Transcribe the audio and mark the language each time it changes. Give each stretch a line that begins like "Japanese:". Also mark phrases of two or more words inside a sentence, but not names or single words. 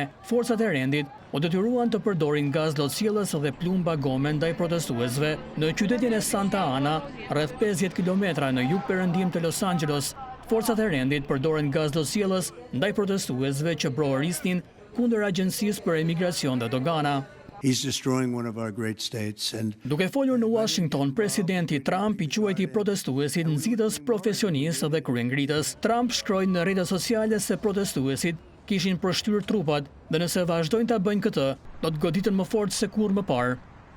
Albanian: Forcat e rendit u detyruan të përdorin gaz lotësjellës dhe plumba gome ndaj protestuesve. Në qytetin e Santa Ana, rreth 50 kilometra në jug-perëndim të Los Angeles, forcat e rendit përdoren gaz lotësjellës ndaj protestuesve që brohorisnin kundër Agjencisë për Emigracion dhe Dogana.
English: He's destroying one of our great states and
Albanian: Duke folur në Washington, presidenti Trump i quajti protestuesit nxitës profesionistë dhe kryengritës. Trump shkroi në rrjetet sociale se protestuesit kishin përshtyr trupat dhe nëse vazhdojnë ta bëjnë këtë, do të goditen më fort se kurrë më parë.